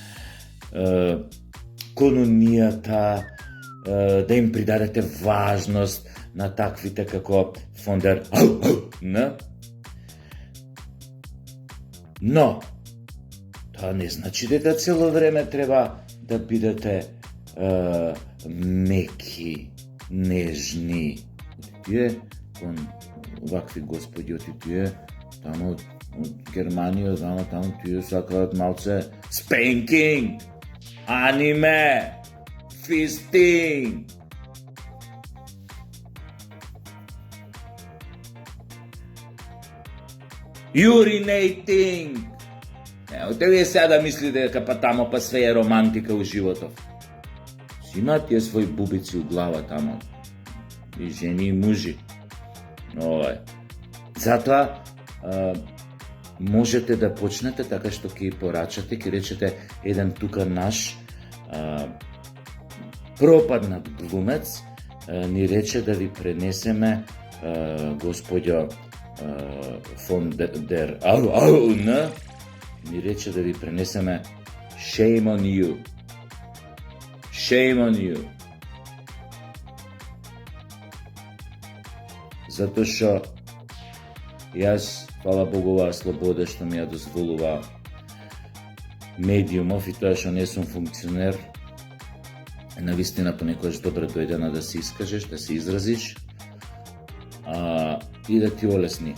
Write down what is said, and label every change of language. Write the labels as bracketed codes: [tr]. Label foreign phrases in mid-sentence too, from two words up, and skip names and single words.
[mk] кон унијата, да им придадете важност на таквите како фондер Но, тоа не значи дека цело време треба да бидете меки, нежни. Тие, кон вакви господи, тие, тамо од Германија, таму тие сакаат малце spanking, аниме, fisting. Urinating. Те вие сега да мислите дека па тамо па све е романтика у животот. Си имаат тие своји бубици у глава тамо. И жени и мужи. Затоа можете да почнете така што ќе порачате, ќе речете еден тука наш пропаднат глумец ни рече да ви пренесеме господјо фондер ни рече да ви пренесеме [en] shame on you. Shame on you. [mk] Затоа што јас, фала Богу, оваа слобода што ми ја дозволува медиумов и тоа што не сум функционер, навистина понекогаш добро дојде на да се искажеш, да се изразиш и да ти олесни.